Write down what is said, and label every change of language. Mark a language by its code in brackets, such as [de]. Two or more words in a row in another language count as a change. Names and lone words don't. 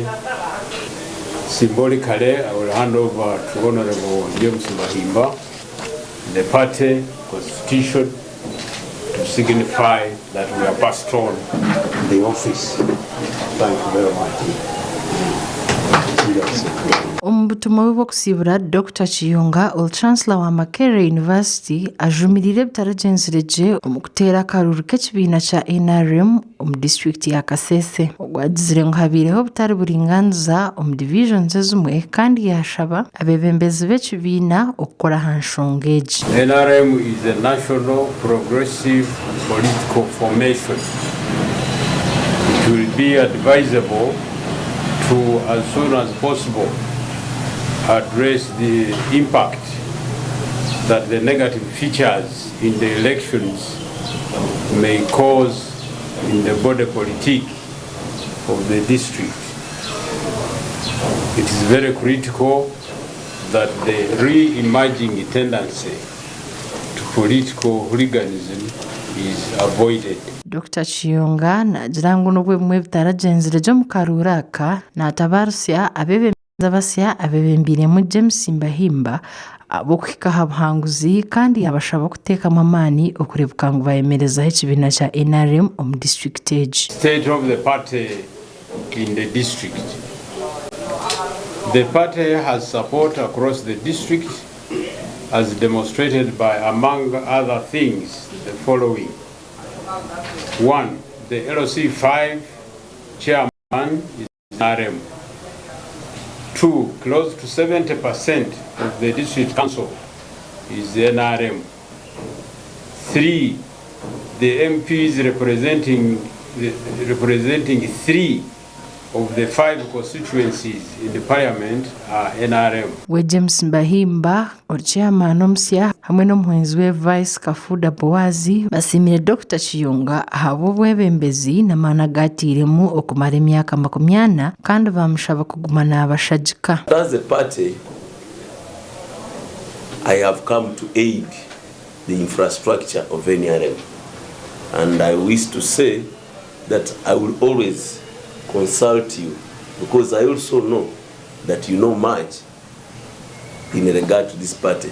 [en] Symbolically, I will hand over to Honorable James Mahimba, the party constitution, to signify that we are passed on the office. Thank you very much. [nyn] Omubutumwa bw'okusibura Dr. Kiyonga ol Chancellor wa Makerere University ajumirire bitaragenzire gye omu kuteera akaruru k'ekibiina kya NRM omu district ya Kasese ogwagizire ngu habiireho butari buringaniza omu divisions ezimwe kandi yashaba abebembezi b'ekibiina okukora aha nsonga egi. [en] NRM is a national progressive political formation. It will be advisable to, as soon as possible, address the impact that the negative features in the elections may cause in the body politic of the district. It is very critical that the re-emerging tendency to political hooliganism is avoided. [nyn] Dr. Kiyonga nagira ngu nubwo bimwe bitaragenzire gye omu karuura aka naatabaarusya abebembezi abebembiremu James Mbahimba ab'okuhika aha buhanguzi kandi abashaba okuteekamu amaani okurebuka ngu bayemerezaho ekibiina kya NRM omu district egi. [en] State of the party in the district. The party has support across the district as demonstrated by, among other things, the following. 1. The LC5 chairman is NRM. 2. Close to 70% of the district council is NRM. 3. The MPs representing 3 of the 5 constituencies in the parliament are NRM. [nyn] We James Mbahimba, chairman omusya hamwe n'omuhwenzi we Vice Kafuda Boazi basimire Dr. Kiyonga habo bwebembezi n'amaani gatiiremu okumara emyaka 40 kandi bamushaba kuguma n'abashagika. [en] As a party, I have come to aid the infrastructure of NRM, and I wish to say that I will always consult you, because I also know that you know much in regard to this party.